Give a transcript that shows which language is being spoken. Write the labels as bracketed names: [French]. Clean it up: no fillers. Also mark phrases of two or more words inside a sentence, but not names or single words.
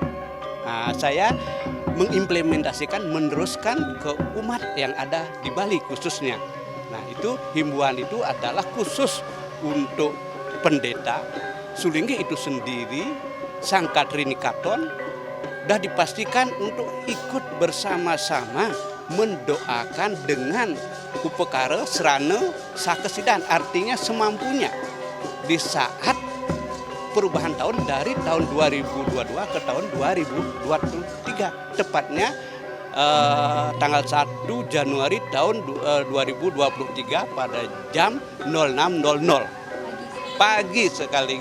[Indonesian] Nah, saya mengimplementasikan, meneruskan ke umat yang ada di Bali khususnya. Nah, itu himbauan itu adalah khusus untuk pendeta Sulinggi itu sendiri, Sangkatrini Katon, sudah dipastikan untuk ikut bersama-sama mendoakan dengan [Balinese] upekara serana sakesidan, [Indonesian] artinya semampunya di saat perubahan tahun dari tahun 2022 ke tahun 2023, tepatnya tanggal 1 Januari tahun 2023 pada jam 06.00 pagi sekali.